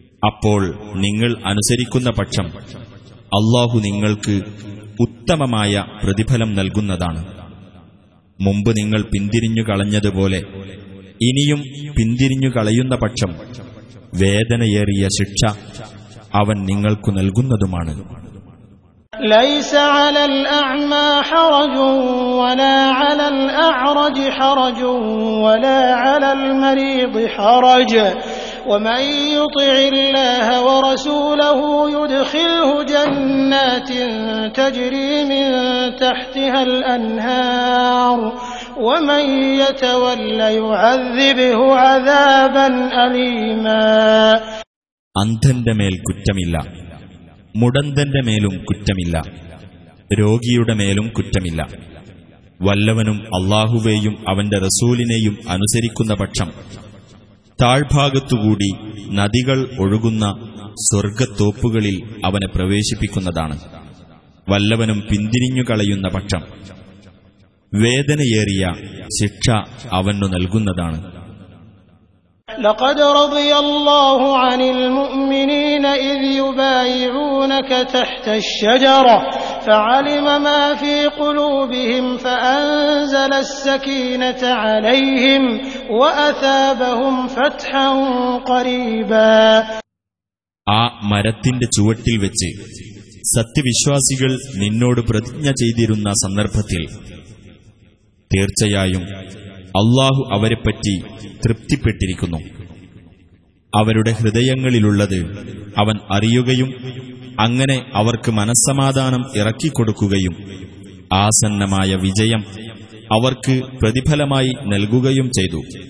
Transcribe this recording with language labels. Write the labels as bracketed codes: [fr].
[ml] അപ്പോൾ നിങ്ങൾ അനുസരിക്കുന്ന പക്ഷം അള്ളാഹു നിങ്ങൾക്ക് ഉത്തമമായ പ്രതിഫലം നൽകുന്നതാണ്. മുമ്പ് നിങ്ങൾ പിന്തിരിഞ്ഞു കളഞ്ഞതുപോലെ ഇനിയും പിന്തിരിഞ്ഞു കളയുന്ന പക്ഷം വേദനയേറിയ ശിക്ഷ അവൻ നിങ്ങൾക്കു നൽകുന്നതുമാണ്. [ar] ليس على الأعمى حرج ولا على الأعرج حرج ولا على المريض حرج ومن يطع الله ورسوله يدخله جنات تجري من تحتها الأنهار ومن يتولى يعذبه عذابا أليما. [ml] അന്ധന്റെ മേൽ കുറ്റമില്ല, മുടന്തന്റെ മേലും കുറ്റമില്ല, രോഗിയുടെ മേലും കുറ്റമില്ല. വല്ലവനും അള്ളാഹുവേയും അവന്റെ റസൂലിനെയും അനുസരിക്കുന്ന പക്ഷം താഴ്ഭാഗത്തുകൂടി നദികൾ ഒഴുകുന്ന സ്വർഗത്തോപ്പുകളിൽ അവനെ പ്രവേശിപ്പിക്കുന്നതാണ്. വല്ലവനും പിന്തിരിഞ്ഞു കളയുന്ന പക്ഷം വേദനയേറിയ ശിക്ഷ അവനു നൽകുന്നതാണ്. [ar] لقد رضي الله عن المؤمنين إذ يبايعونك تحت الشجرة فعلم ما في قلوبهم فأنزل السكينة عليهم وأثابهم فتحا قريبا. [ml] ആ മരത്തിന്റെ ചുവട്ടിൽ വെച്ച് സത്യവിശ്വാസികൾ നിന്നോട് പ്രതിജ്ഞ ചെയ്തിരുന്ന സന്ദർഭത്തിൽ തീർച്ചയായും അല്ലാഹു അവരെപ്പറ്റി തൃപ്തിപ്പെട്ടിരിക്കുന്നു. അവരുടെ ഹൃദയങ്ങളിലുള്ളത് അവൻ അറിയുകയും അങ്ങനെ അവർക്ക് മനസ്സമാധാനം ഇറക്കിക്കൊടുക്കുകയും ആസന്നമായ വിജയം അവർക്ക് പ്രതിഫലമായി നൽകുകയും ചെയ്തു.